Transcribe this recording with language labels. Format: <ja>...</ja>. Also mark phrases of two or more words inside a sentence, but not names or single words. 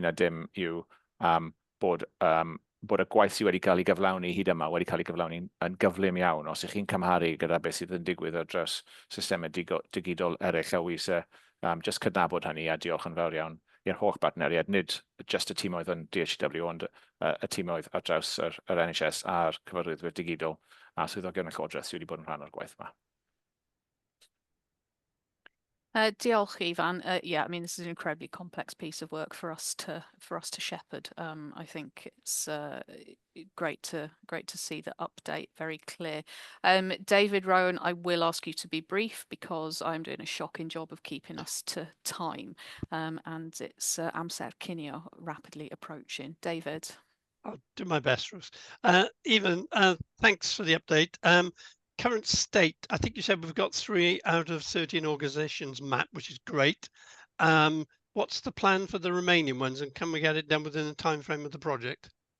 <cy>na dim yw bod y gwaith sydd wedi cael ei gyflawni hyd yma wedi cael ei gyflawni yn gyflym iawn os ych chi'n cymharu gyda beth sydd yn digwydd ar draws systemau digidol eraill a wi jyst cydnabod hynny a diolch yn fawr iawn i'r holl bartneriad, nid just y tîmoedd yn DHCW ond y tîmoedd ar draws yr NHS a'r cyfarwyddwyr digidol a swyddogion y Llywodraeth sydd wedi bod yn rhan o'r gwaith yma. Diolch, Ifan.</cy> <en>Yeah, I mean, this is an incredibly complex piece of work for us to shepherd. I think it's great to see the update very clear. David Rowan, I will ask you to be brief because I'm doing a shocking job of keeping us to time, and it's</en> <cy>amser cinio</cy> <en>rapidly approaching. David. I'll do my best, Ruth. Even thanks for the update. Current state, I think you said we've got 3 out of 13 organisations mapped, which is great. What's the plan for the remaining ones, and can we get it done within the time frame of the project?</en>